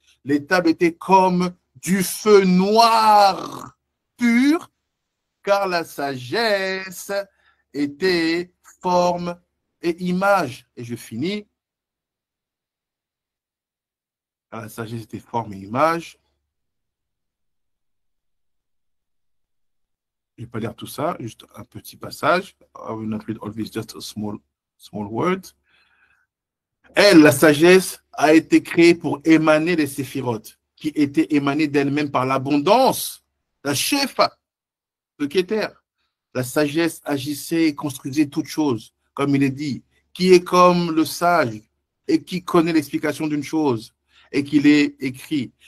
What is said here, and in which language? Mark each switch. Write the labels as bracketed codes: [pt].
[fr] Les tables étaient comme du feu noir pur, car la sagesse était forme et image. Et je finis. La sagesse était forme et image. Je ne vais pas lire tout ça, juste un petit passage. [en] I will not read all this, just a small word. [fr] Elle, la sagesse, a été créée pour émaner les séphirotes, qui étaient émanées d'elles-mêmes par l'abondance, la shefa, le Keter. La sagesse agissait et construisait toutes choses. Comme il est dit, qui est comme le sage et qui connaît l'explication d'une chose et qui l'est écrit.